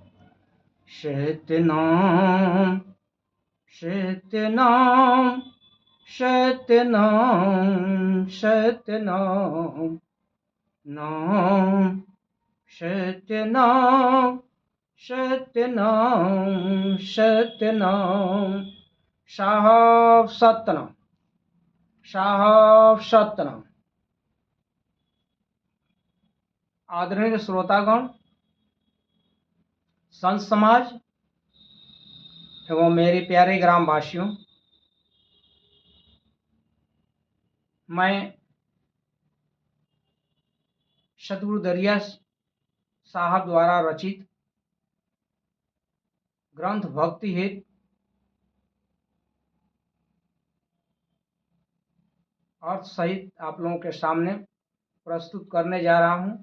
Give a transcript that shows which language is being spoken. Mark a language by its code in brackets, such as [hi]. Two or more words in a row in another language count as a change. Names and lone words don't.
[hi] शतनाम शतनाम शतनाम शतनाम नाम शतनाम शतनाम शतनाम साहब सतनाम साहब सतनाम। आदरणीय श्रोतागण, संत समाज एवं मेरे प्यारे ग्रामवासियों, मैं सतगुरु दरिया साहब द्वारा रचित ग्रंथ भक्ति हित अर्थ सहित आप लोगों के सामने प्रस्तुत करने जा रहा हूं।